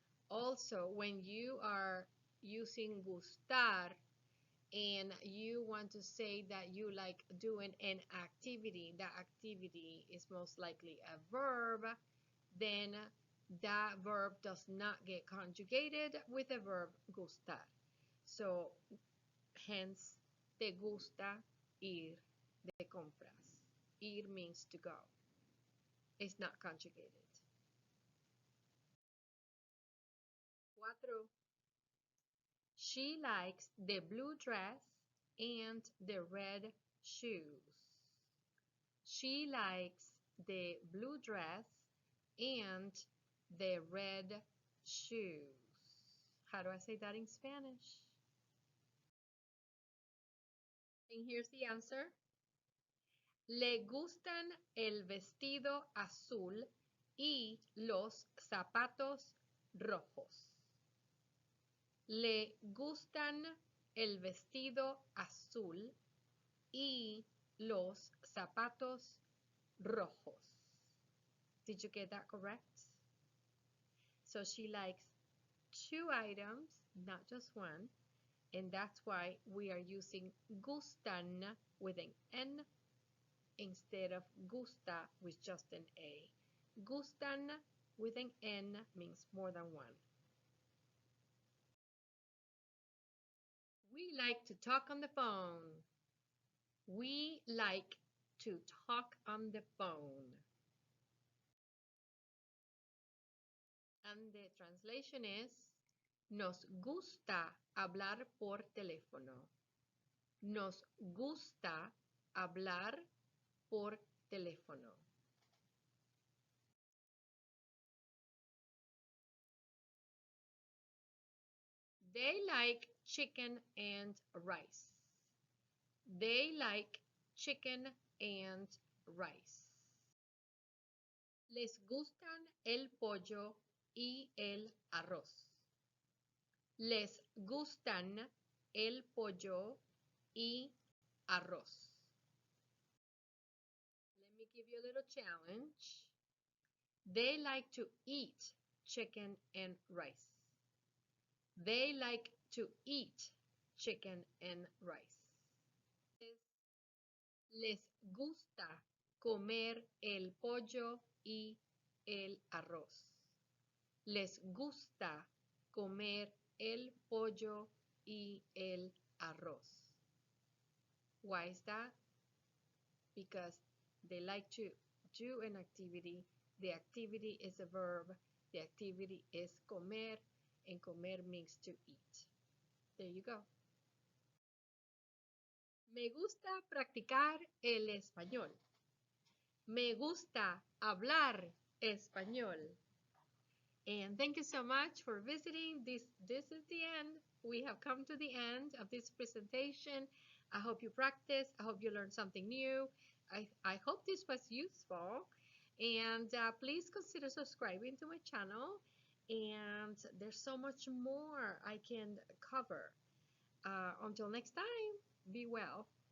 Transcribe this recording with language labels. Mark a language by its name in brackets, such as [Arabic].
[English] Also, when you are using gustar and you want to say that you like doing an activity, that activity is most likely a verb, then that verb does not get conjugated with the verb gustar. So, hence, [Spanish] te gusta ir de compras. [English] Ir means to go. It's not conjugated. 4. She likes the blue dress and the red shoes. She likes the blue dress and the red shoes. How do I say that in Spanish? And here's the answer. [Spanish] Le gustan el vestido azul y los zapatos rojos. Le gustan el vestido azul y los zapatos rojos. [English] Did you get that correct? So she likes two items, not just one, and that's why we are using gustan with an N instead of gusta with just an A. Gustan with an N means more than one. We like to talk on the phone. We like to talk on the phone. And the translation is, [Spanish] nos gusta hablar por teléfono. Nos gusta hablar por teléfono. [English] They like chicken and rice. They like chicken and rice. [Spanish] Les gustan el pollo y el arroz. Les gustan el pollo y arroz. [English] Let me give you a little challenge. They like to eat chicken and rice. They like to eat chicken and rice. [Spanish] Les gusta comer el pollo y el arroz. Les gusta comer el pollo y el arroz. [English] Why is that? Because they like to do an activity. The activity is a verb. The activity is comer, and comer means to eat. There you go. [Spanish] Me gusta practicar el español. Me gusta hablar español. [English] And thank you so much for visiting. This is the end. We have come to the end of this presentation. I hope you practice. I hope you learned something new. I hope this was useful. And please consider subscribing to my channel. And there's so much more I can cover. Until next time, be well.